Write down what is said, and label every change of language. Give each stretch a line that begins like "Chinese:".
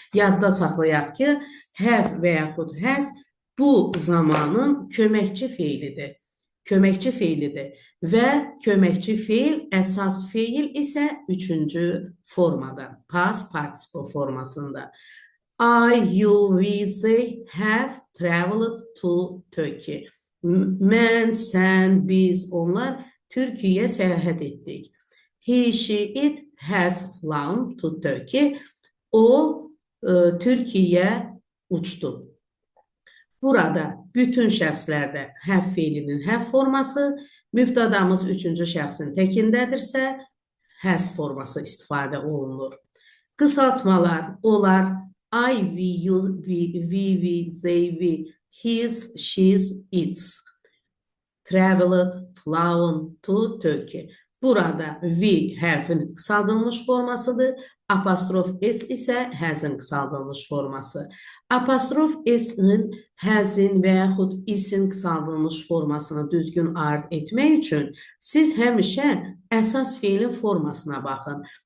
Azerbaijani: Yadda saxlayaq ki, have və yaxud has bu zamanın köməkçi feilidir. Köməkçi feilidir və köməkçi feil, əsas feil isə üçüncü formada, past participle formasında.
English: I, you, we, they have traveled to Turkey.
Azerbaijani: Mən, sən, biz, onlar Türkiyəyə səyahət etdik.
English: He, she, it has flown to Turkey.
Azerbaijani: O, Türkiyəyə uçdu. Burada bütün şəxslərdə have feilinin have forması, mübtədamız üçüncü şəxsin təkindədirsə, has forması istifadə olunur. Qısaltmalar, onlar
English: I, we, you, we, they, we, his, she's, its. Traveled, flown to Turkey.
Azerbaijani: Burada we, have'in qısaldılmış formasıdır. Apostrof s isə has'in qısaldılmış forması. Apostrof s'in, has'in və yaxud is'in qısaldılmış formasını düzgün ayırt etmək üçün siz həmişə əsas feilin formasına baxın.